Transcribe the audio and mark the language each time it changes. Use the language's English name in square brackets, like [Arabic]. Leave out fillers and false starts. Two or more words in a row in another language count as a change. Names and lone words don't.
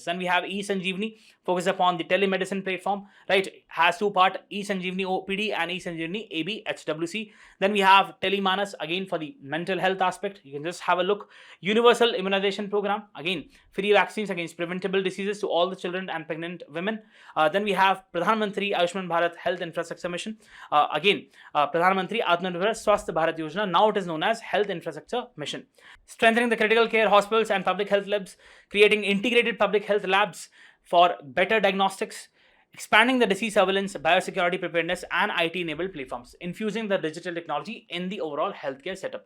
[English] Then we have eSanjeevani, focus upon the telemedicine platform, right? Has two parts, eSanjeevani OPD and eSanjeevani AB HWC. Then we have Telemanas, again for the mental health aspect. You can just have a look. Universal immunization program, again free vaccines against preventable diseases to all the children and pregnant women. Then we have Pradhan Mantri Ayushman Bharat Health Infrastructure Mission. Pradhan Mantri Atmanirbhar Swasth Bharat Yojana, now it is known as Health Infrastructure Mission. Strengthening the critical care hospitals and public health labs, creating integrated public health labs for better diagnostics, expanding the disease surveillance, biosecurity preparedness, and IT-enabled platforms, infusing the digital technology in the overall healthcare setup.